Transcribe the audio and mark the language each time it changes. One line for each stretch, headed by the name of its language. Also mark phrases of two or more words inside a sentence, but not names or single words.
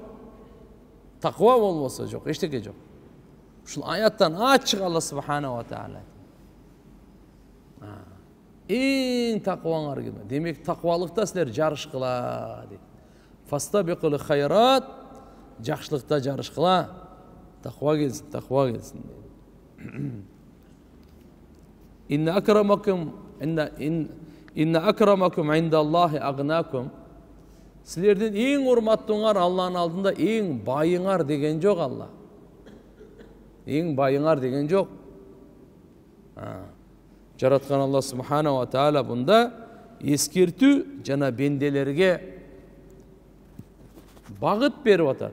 Kyrgyz: Таква болбосо жок, эчтеке жок. Ушул аяттан ачык Алла Субханаху Таала. Эң такваңар ким? Демек таквалыкта силер жарышкыла дейт.
Arabic: فاستبقوا الخيرات,
Kyrgyz: жакшылыкта жарышкыла. Таква келсин.
Arabic: إن أكرمكم عند الله أغناكم.
Kyrgyz: Силердин эң урматтууңар Алланын алдында эң байыңар деген жок Алла. Эң байыңар деген жок. Жараткан Алла Субханаху Таала бунда эскертүү жана бенделерге багыт берип атат.